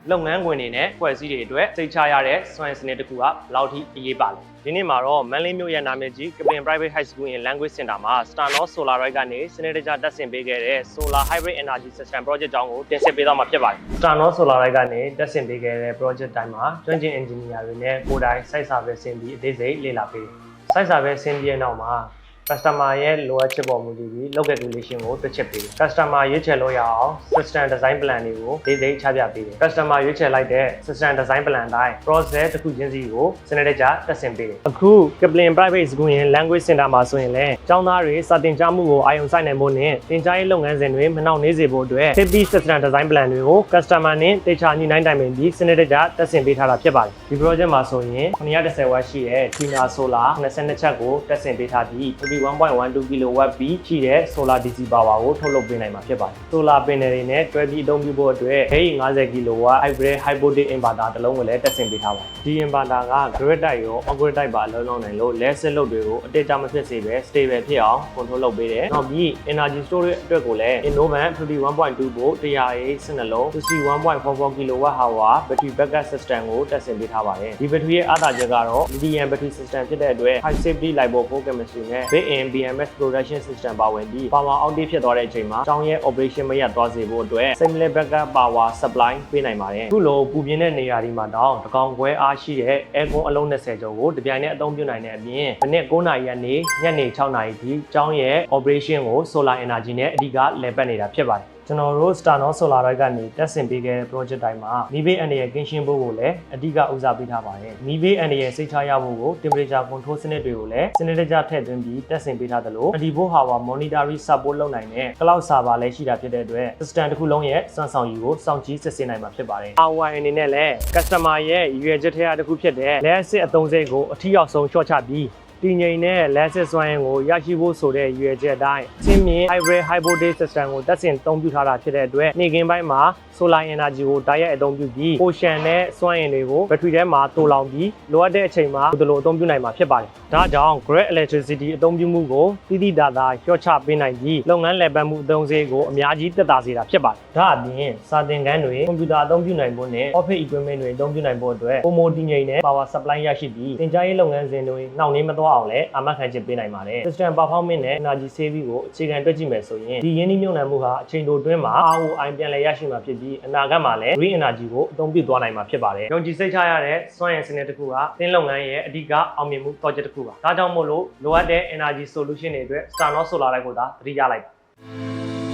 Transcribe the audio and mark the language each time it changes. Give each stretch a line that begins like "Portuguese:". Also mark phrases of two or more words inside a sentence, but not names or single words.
Burmese: လုပ်ငန်းခွင်တွေနဲ့ဖွဲ့စည်းတွေအတွက်စိတ်ချရတဲ့စွမ်းစနစ်တစ်ခုကဘယ်လောက်ထိအရေးပါလဲဒီနေ့မှာတော့မန္တလေးမြို့ရဲ့နာမည်ကြီးကပင် Private High School in Language Center မှာ Starnos Solar Ride ကနေစ နစ်တကျတက်ဆင်ပေးခဲ့တဲ့
English: Solar Hybrid Energy System Project
Burmese: ကြောင်းကိုတင်ဆက်ပေးသွားမှာဖြစ်ပါတယ် Starnos Solar Ride ကနေတက်ဆင်ပေးခဲ့တဲ့ project တိုင်းမှာကျွမ်းကျင် engineer တွေ နဲ့ကိုယ်တိုင်
English: site survey
Burmese: ဆင်ပြီးအသေးစိတ်လေ့လာပေးတယ်
English: site survey
Burmese: ဆင်ပြီးတဲ့နောက်မှာcustomer ရဲ့လိုအပ်ချက်ပေါ်မူတည်ပြီး
English: local calculation
Burmese: ကိုတွက်ချက်ပေးတယ် customer ရွေးချယ်လို့ရအောင်
English: system design plan
Burmese: တွေကိုဒေသချပြပေးတယ် customer ရွေးချယ်လိုက်တဲ့
English: system design plan
Burmese: တိုင်း process တစ်ခုချင်းစီကိုစနစ်တကျတက်ဆင်ပေးတယ်အခု Kaplan Private School ရဲ့ Language Center မှာဆိုရင်လည်းကျောင်းသားတွေစာသင်ကြားမှုကိုအာရုံစိုက်နိုင်ဖို့နဲ့သင်ကြားရေးလုပ်ငန်းစဉ်တွေမနှောင့်နှေးစေဖို့အတွက်
English: safety system design plan
Burmese: တွေကို customer နဲ့တေချာညှိနှိုင်းတိုင်ပင်ပြီးစနစ်တကျတက်ဆင်ပေးထားတာဖြစ်ပါတယ်ဒီ project မှာဆိုရင်910 watt ရှိတဲ့ Tina Solar 22ချက်ကို တက်ဆင်ပေးထားပြီး 1.12 kilowatt ပြီးရှိတဲ့
English: solar DC power
Burmese: ကိုထုတ်လုပ်ပေးနိုင်မှာဖြစ်ပါတယ်
English: solar panel
Burmese: တွေနဲ့တွဲပြီးအသုံးပြုဖို့အတွက် 50 kilowatt
English: hybrid hypovoltaic inverter
Burmese: တစ်လုံးကိုလည်းတက်ဆင်ပေးထားပါတယ်ဒီ inverter က
English: grid type
Burmese: ရော
English: off grid type
Burmese: ပါလုံးလုံးနိုင်လို့ LED စက်လုပ်တွေကိုအတိတ်ကျမဖြစ်စေပဲ stable ဖြစ်အောင် control လုပ်ပေးတယ်နောက်ပြီး
English: energy storage
Burmese: အတွက်ကိုလည်း Innovan 51.2 volt 100A စနလုံး 61.44
English: kilowatt hour battery backup system
Burmese: ကိုတက်ဆင်ပေးထားပါတယ်ဒီ battery ရဲ့အားသာချက် ကတော့
English: lithium battery system
Burmese: ဖြစ်တဲ့အတွက်
English: high safety lipo chemistry
Burmese: နဲ့
English: built-in BMS production system
Burmese: ပါဝင်ပြီး
English: power outage
Burmese: ဖြစ်သွားတဲ့အချိန်မှာကျောင်းရဲ့ operation မရပ်သွားစေဖို့အတွက်
English: seamless backup power supply
Burmese: ပေးနိုင်ပါတယ်အခုလိုပူပြင်းတဲ့နေရာဒီမှာတောင်တကောင်ခွဲအားရှိတဲ့ aircon အလုံး20ကျော်ကိုတပြိုင်နက်အသုံးပြုနိုင်တဲ့အပြင်မနက်9နာရီကနေညနေ6နာရီထိကျောင်းရဲ့ operation ကို
English: solar energy
Burmese: နဲ့အဓိကလည်ပတ်နေတာဖြစ်ပါတယ်ကျွန်တော်တို့ Starnos Solar Ride ကနေတက်ဆင်ပေး ခဲ့တဲ့ project တိုင်းမှာမီးဘေးအန္တရာယ်ကင်းရှင်းဖို့ကိုလည်းအဓိကဦးစားပေးထားပါတယ်။မီးဘေးအန္တရာယ်စိတ်ချရဖို့ကို
English: temperature control
Burmese: စနစ်တွေကိုလည်းစနစ်တကျထည့်သွင်းပြီးတက်ဆင်ပေးထားသလို 24
English: hour monitoring support
Burmese: လုပ်နိုင်တဲ့
English: cloud server
Burmese: လည်းရှိတာဖြစ်တဲ့အတွက် system တစ်ခုလုံးရဲ့စွမ်းဆောင်ရည်ကိုစောင့်ကြည့်စစ်ဆေးနိုင်မှာဖြစ်ပါတယ်။ ROI အနေနဲ့လည်း customer ရဲ့ရည်ရွယ်ချက်ထဲတစ်ခုဖြစ်တဲ့လက်စစ်အသုံးစရိတ်ကိုအထီးရောက်ဆုံးလျှော့ချပြီးတည်ငြိမ်တဲ့လက်စစ်စွမ်းအင်ကိုရရှိဖို့ဆိုတဲ့ရည်ရွယ်ချက်အတိုင်းအချင်းမြင့်
English: hybrid hypovoltaic system
Burmese: ကိုတက်ဆင်အသုံးပြုထားတာဖြစ်တဲ့အတွက်နေ့ကင်းပိုင်းမှာ solar energy ကိုတိုက်ရိုက်အသုံးပြုပြီး ocean နဲ့စွမ်းအင်တွေကို battery ထဲမှာတိုးလောင်ပြီးလိုအပ်တဲ့အချိန်မှာဒီလိုအသုံးပြုနိုင်မှာဖြစ်ပါတယ်။ဒါကြောင့်
English: grid electricity
Burmese: အသုံးပြုမှုကိုတိတိတသာလျှော့ချပေး နိုင်ပြီးလုပ်ငန်းလည်ပတ်မှုအသုံးစရိတ်ကိုအများကြီးသက်သာစေတာဖြစ်ပါတယ်။ဒါအပြင်စာသင်ခန်းတွေကွန်ပျူတာအသုံးပြုနိုင်ဖို့နဲ့
English: office equipment
Burmese: တွေအသုံးပြုနိုင်ဖို့အတွက်ပုံမှန်တည်ငြိမ်တဲ့
English: power supply
Burmese: ရရှိပြီးသင်ကြားရေးလုပ်ငန်းစဉ်တွေနှောင့်နှေးမသွားအောင်လည်းအာမခံချက်ပေးနိုင်ပါတယ်။
English: system performance
Burmese: နဲ့
English: energy saving
Burmese: ကိုအခြေခံတွက်ကြည့်မယ်ဆိုရင်ဒီရင်းနှီးမြှုပ်နှံမှုဟာအချိန်တိုအတွင်းမှာ ROI ပြန်လည်ရရှိမှာဖြစ်ပြီးအနာဂတ်မှာလည်း
English: green energy
Burmese: ကိုအသုံးပြုသွားနိုင်မှာဖြစ်ပါတယ်။ယုံကြည်စိတ်ချရတဲ့စွမ်းအင်စနစ်တစ်ခုကသင်လုပ်ငန်းရဲ့အဓိကအောင်မြင်မှု project တစ်ခုပါ။ဒါကြောင့်မို့လို့လိုအပ်တဲ့
English: energy solution
Burmese: တွေအတွက် Starnos Solar Ride ကိုသာသတိရလိုက်ပါ